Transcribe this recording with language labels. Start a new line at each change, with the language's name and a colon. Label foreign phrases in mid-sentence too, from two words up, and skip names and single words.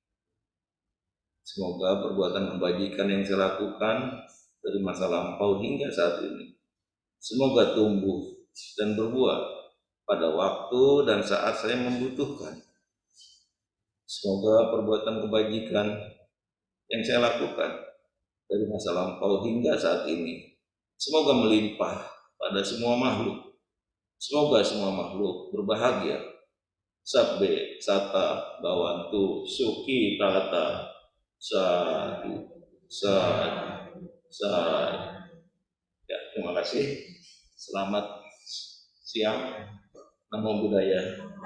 Indonesian: Semoga perbuatan kebajikan yang saya lakukan dari masa lampau hingga saat ini, semoga tumbuh dan berbuah pada waktu dan saat saya membutuhkan. Semoga perbuatan kebajikan yang saya lakukan dari masa lampau hingga saat ini, semoga melimpah pada semua makhluk. Semoga semua makhluk berbahagia.
Pali: Sabbe, sata, bawantu, suki, tata, Satu, satu, satu.
Indonesian: Ya, terima kasih. Selamat siang.
Pali: Namo Buddhaya.